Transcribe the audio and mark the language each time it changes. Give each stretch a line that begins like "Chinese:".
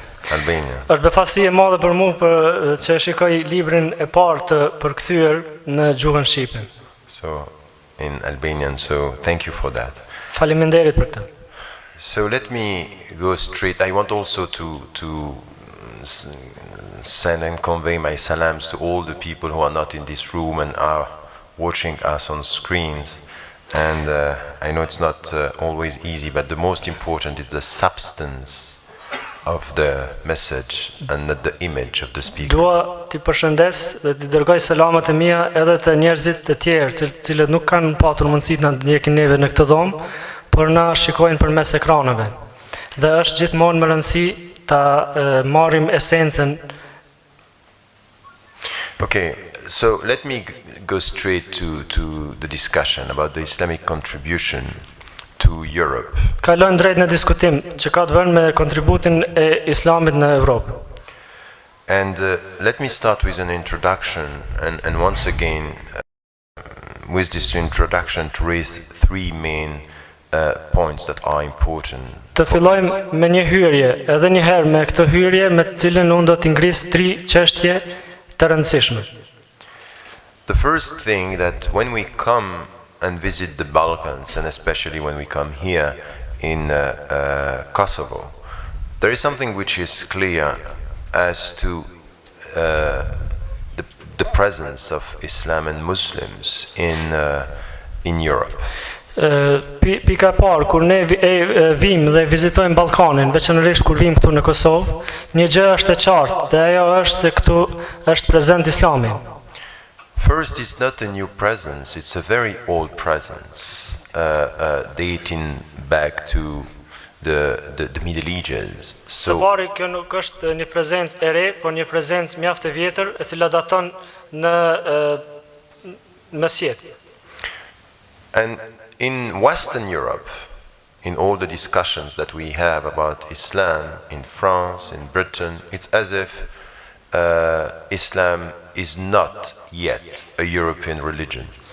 Albanian: Është befasi e madhe për mua që shikoj librin e parë të përkthyer në gjuhën shqipe.
English: So in Albanian, so thank you for that.
Albanian: Faleminderit për këtë.
English: So let me go straight. I want also to send and convey my salams to all the people who are not in this room and are watching us on screens. And I know it's not always easy, but the most important is the substance of the message and not the image of the speaker.
Albanian: Dua t'i përshëndes dhe t'i dërgoj selamat e mia edhe të njerëzit të tjerë, cilët nuk kanë patur mundësi të na ndjekin neve në këtë dhomë, por na shikojnë përmes ekraneve. Dhe është gjithmonë më rëndësi ta marrim esencën.
English: Okay, so let me go straight to the discussion about the Islamic contribution to Europe.
Albanian: Kalojmë drejt në diskutim që ka të bëjë me kontributin e Islamit në Evropë.
English: And let me start with an introduction and once again with this introduction to raise three main points that are important.
Albanian: Të fillojmë me një hyrje, edhe një herë me këtë hyrje me të cilën unë do të ngris 3 çështje të rëndësishme.
English: The first thing that when we come and visit the Balkans, and especially when we come here in Kosovo, there is something which is clear as to the presence of Islam and Muslims in Europe.
Albanian: Pika e parë, kur ne vim dhe vizitojmë Ballkanin, veçanërisht kur vim këtu në Kosovë, një gjë është e qartë, dhe ajo është se këtu është prezent Islami.
English: First, it's not a new presence, it's a very old presence, dating back to the Middle Ages.
Albanian: Së pari, kjo nuk është një prezencë e re, por një prezencë mjaft e vjetër, e cila daton në mesjet.
English: And in Western Europe, in all the discussions that we have about Islam in France, in Britain, it's as if Islam is not yet a European religion.